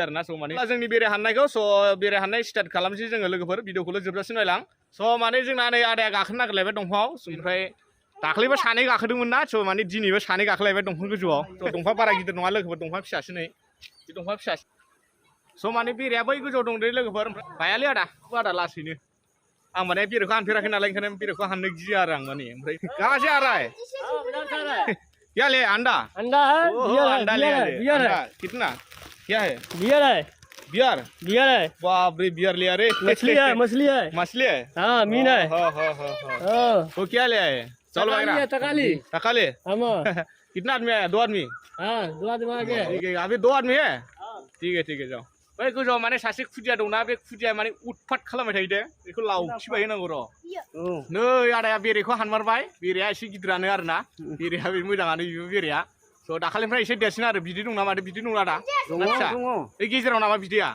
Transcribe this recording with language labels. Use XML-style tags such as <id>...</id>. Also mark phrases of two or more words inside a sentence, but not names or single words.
<brx>आरोना स' माने जोंनि बेरे हाननायखौ स' बेरे हाननाय स्टार्ट खालामसै जोङो लोगोफोर भिडिअखौल' जोबजासिम नायलां स' माने जोंना नै आदाया गाखोनो नागिरलायबाय दंफाङाव ओमफ्राय दाख्लैबो सानै गाखोदोंमोन ना स' माने दिनैबो सानै गाखोलायबाय दंफां गोजौआव स' दंफां बारा गिदिर नङा लोगोफोर दंफां फिसासो नै बे दंफां फिसा स' माने बेरेया बै गोजौआव दंदै लोगोफोर ओमफ्राय बायालै आदा लासैनो आं माने बेरेखौ हानफेराखै नालाय ओंखायनो बेरेखौ हाननो गियो आरो आं माने ओमफ्राय</brx> <hi>कहाँ से आ रहा है क्या ले अंडा अंडा है अंडा ले बियर है कितना क्या है बियर है बियर बियर है बाप रे बियर लिया रे मछली है मछली है हाँ मीन है वो क्या ले आए चल वगैरह तकाली हम कितना आदमी आया 2 आदमी हाँ 2 आदमी आ गए ठीक है अभी 2 आदमी है ठीक है जाओ</hi> <brx>बै गोजौआव माने सासे खुदिया दंना बे खुदिया माने उतफात खालामबाय थायो दे बेखौ लावखिबाय होनांगौ र' नै आदाया बेरेखौ हानमारबाय बेरेया एसे गिदिरानो आरोना बेरेया बे मोजाङानो बिबो बेरेया स' दाखालिनिफ्राय एसे देरसिन आरो बिदै दं नामा बिदै दं आदा फिसा बे गेजेराव नामा बिदैया</brx>